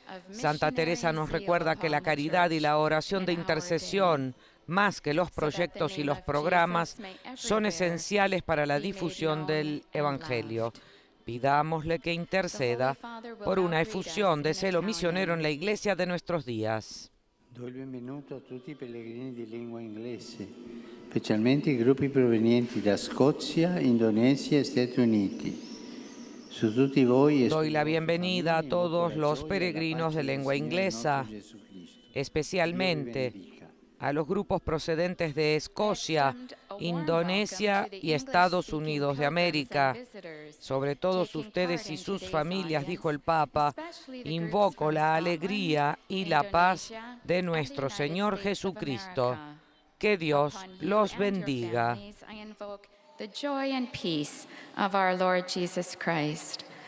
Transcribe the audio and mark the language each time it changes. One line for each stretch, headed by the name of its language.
Spanish: Santa Teresa nos recuerda que la caridad y la oración de intercesión, más que los proyectos y los programas, son esenciales para la difusión del Evangelio. Pidámosle que interceda por una efusión de celo misionero en la Iglesia de nuestros días.
Italian: Do il benvenuto a tutti i pellegrini di lingua inglese, specialmente i gruppi provenienti da Scozia, Indonesia e Stati Uniti. Su tutti voi
Spanish: Doy la bienvenida a todos los peregrinos de lengua inglesa, especialmente a los grupos procedentes de Escocia, Indonesia y Estados Unidos de América. Sobre todos ustedes y sus familias, dijo el Papa, invoco la alegría y la paz de nuestro Señor Jesucristo. Que Dios los bendiga.
English: The joy and peace of our Lord Jesus Christ.